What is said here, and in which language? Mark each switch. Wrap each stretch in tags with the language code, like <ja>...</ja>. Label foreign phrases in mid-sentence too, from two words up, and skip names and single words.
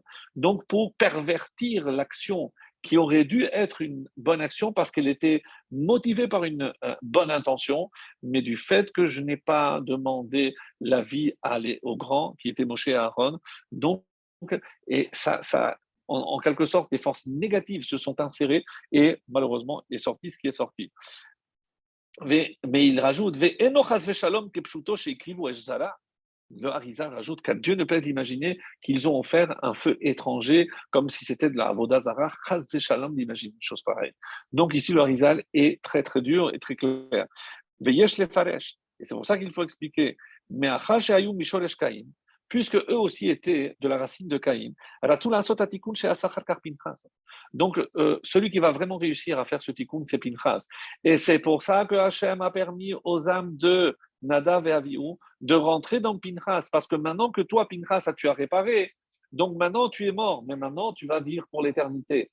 <fr>Donc pour pervertir l'action qui aurait dû être une bonne action parce qu'elle était motivée par une bonne intention, mais du fait que je n'ai pas demandé l'avis au grand, qui était Moshe et Aaron, donc et en quelque sorte, des forces négatives se sont insérées et malheureusement est sorti ce qui est sorti. Mais il rajoute, le Harizal rajoute que Dieu ne peut imaginer qu'ils ont offert un feu étranger comme si c'était de la Avodazara,</fr> <he>חס ושלום</he> <fr>d'imaginer une chose pareille. Donc ici, le Harizal est très très dur et très clair.</fr> <he>ויש לפרש.</he> <fr>Et c'est pour ça qu'il faut expliquer. Mais</fr> <he>אחר שהיו משורש קין,</he> <fr>puisque eux aussi étaient de la racine de Caïn. Donc, celui qui va vraiment réussir à faire ce tikkun, c'est Pinchas. Et c'est pour ça que Hachem a permis aux âmes de Nadav et Avihu de rentrer dans Pinchas, parce que maintenant que toi, Pinchas, tu as réparé, donc maintenant tu es mort, mais maintenant tu vas vivre pour l'éternité.</fr>